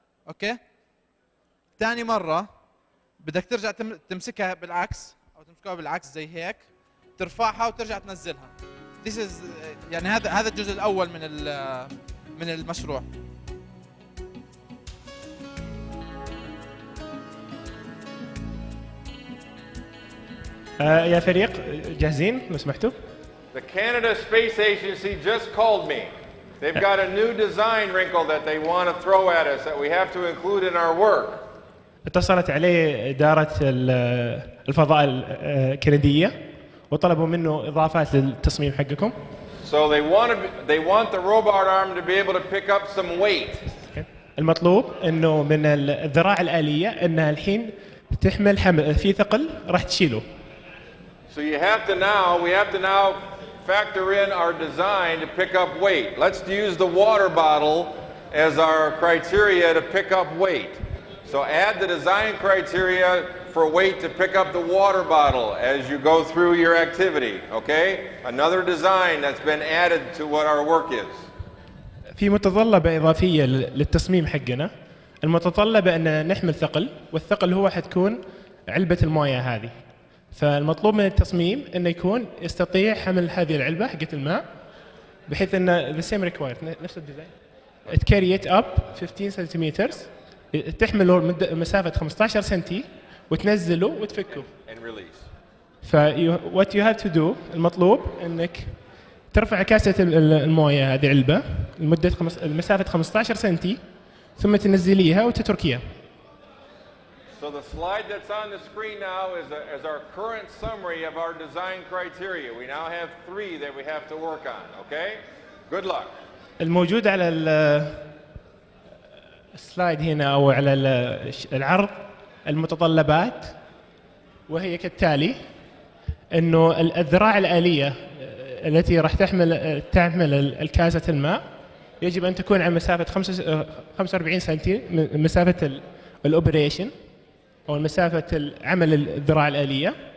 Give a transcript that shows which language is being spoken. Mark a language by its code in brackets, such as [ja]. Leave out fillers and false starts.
[ar] اوكي ثاني مره بدك ترجع تمسكها بالعكس او تمسكها بالعكس زي هيك، ترفعها وترجع تنزلها. [en] This is [ar] يعني هذا الجزء الاول من المشروع. يا فريق جاهزين لو سمحتوا؟ [en] The Canada Space Agency just called me. They've got a new design wrinkle that they want to throw at us that we have to include in our work. [ar] اتصلت عليه إدارة الفضاء الكندية وطلبوا منه إضافات للتصميم حقكم. [en] So they want the robot arm to be able to pick up some weight. [ar] المطلوب إنه من الذراع الآلية إنها الحين تحمل حمل في ثقل راح تشيله. [en] So we have to now factor in our design to pick up weight. Let's use the water bottle as our criteria to pick up weight. So add the design criteria for weight to pick up the water bottle as you go through your activity, okay? Another design that's been added to what our work is. [ar] في متطلبة إضافية للتصميم حقنا. المتطلبة أن نحمل ثقل، والثقل هو حتكون علبة الموية هذه. فالمطلوب من التصميم انه يكون يستطيع حمل هذه العلبه حقت الماء بحيث ان [en] the same required [ar] نفس الديزاين [en] it carry it up [ar] 15 سنتيمتر تحمله مسافه 15 سنتي وتنزله وتفكه. ف [en] what you have to do [ar] المطلوب انك ترفع كاسه المويه هذه علبه لمده مسافه 15 سنتي ثم تنزليها وتتركيها. [en] So the slide that's on the screen now is our current summary of our design criteria. We now have 3 that we have to work on, okay? Good luck. [ar] الموجود على السلايد هنا او على العرض المتطلبات وهي كالتالي انه الذراع الآلية التي راح تحمل الكاسة الماء يجب ان تكون على مسافة 45 سنتي من مسافة الاوبريشن أو مسافة عمل الذراع الآلية.